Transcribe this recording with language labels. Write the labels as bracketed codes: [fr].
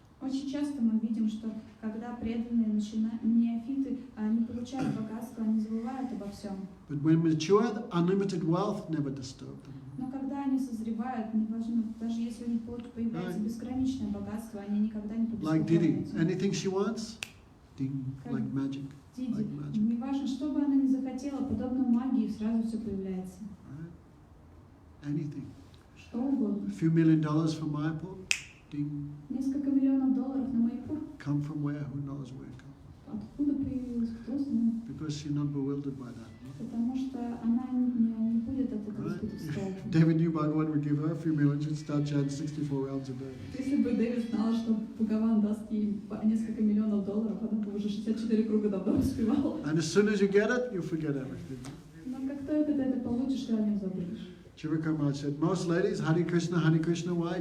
[ru] Очень часто мы видим, что когда преданные неофиты, они получают богатство, они забывают обо всем. [en] But when mature, unlimited wealth never disturbs them. [ru] Но когда они созревают, неважно, даже если у них появляется безграничное богатство, они никогда не [en] Like Didi, [ru] побеспокоятся. [en] anything she wants, ding, like magic. [ru] Диди, [en] like magic. [ru] неважно, что бы она ни захотела, подобно магии, сразу все появляется. [en] Right? Anything. [ru] Что угодно. [en] A few $1 million from Mayapur, ding, [ru] Несколько миллионов долларов на Майпур. [en] come from where? Who knows where? Come. [ru] Откуда появилось, кто знает? [en] Because she's not bewildered by that. [ru] Потому что она не будет от этого [en] Right? [ru] испытывать толку. [en] David knew Bhagavan would give her a few million, she'd start chanting 64 rounds a day. [ru] Если бы Дэвид знала, что Бхагаван даст ей несколько миллионов долларов, она бы уже 64 круга давно успевала. [en] And as soon as you get it, you forget everything. [ru] Но как только ты это получишь, ты о нем забудешь. [en] Chivaka Maharaj said, most ladies, Hare Krishna, why?